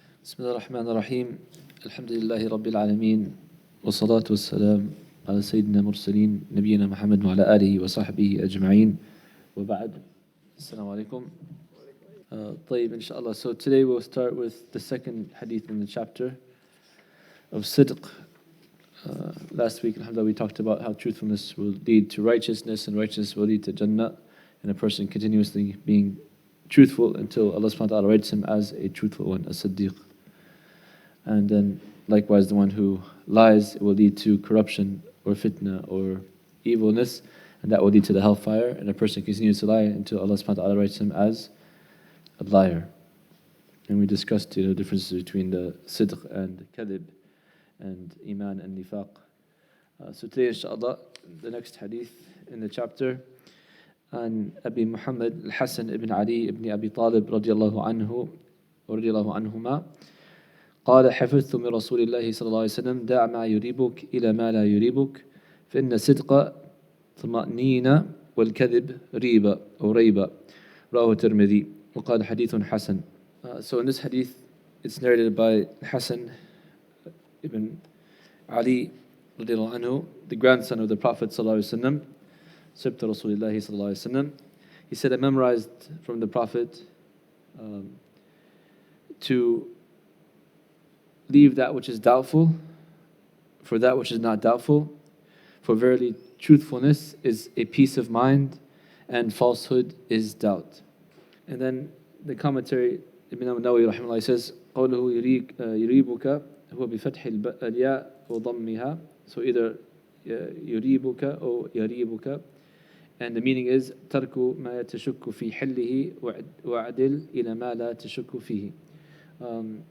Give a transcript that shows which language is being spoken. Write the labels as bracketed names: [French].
[Arabic] بسم الله الرحمن الرحيم الحمد لله رب العالمين والصلاة والسلام على سيدنا المرسلين نبينا محمد وعلى آله وصحبه أجمعين وبعد السلام عليكم طيب inshallah. [English] So today we'll start with the second hadith in the chapter of sidq. Last week alhamdulillah we talked about how truthfulness will lead to righteousness and righteousness will lead to Jannah, and a person continuously being truthful until Allah subhanahu wa ta'ala writes him as a truthful one, a siddiq. And then likewise the one who lies, it will lead to corruption or fitna or evilness, and that will lead to the hellfire, and a person continues to lie until Allah subhanahu wa ta'ala writes him as a liar. And we discussed the differences between the sidq and kadhib and iman and nifaq. So today inshallah the next hadith in the chapter [Arabic] عن أبي محمد الحسن ابن علي ابن أبي طالب رضي الله عنهما قال حفظت من رسول الله صلى الله عليه وسلم دع ما يريبك إلى ما لا يريبك فإن الصدق طمأنينة والكذب ريبة أو ريبة رواه الترمذي وقال حديث حسن. [English] So in this hadith it's narrated by Hassan ibn Ali رضي الله عنه, the grandson of the Prophet صلى الله عليه وسلم, Sibt Rasulullah sallallahu alaihi wasallam. He said, I memorized from the Prophet to leave that which is doubtful for that which is not doubtful, for verily truthfulness is a peace of mind and falsehood is doubt. And then the commentary, Imam Nawawi rahimahullah says, [Arabic] قوله يريبك هو بفتح الياء وضمها. [English] So either يريبك or يريبك. And the meaning is [Arabic] ترك ما تشك في حله وعدل إلى ما لا تشك فيه.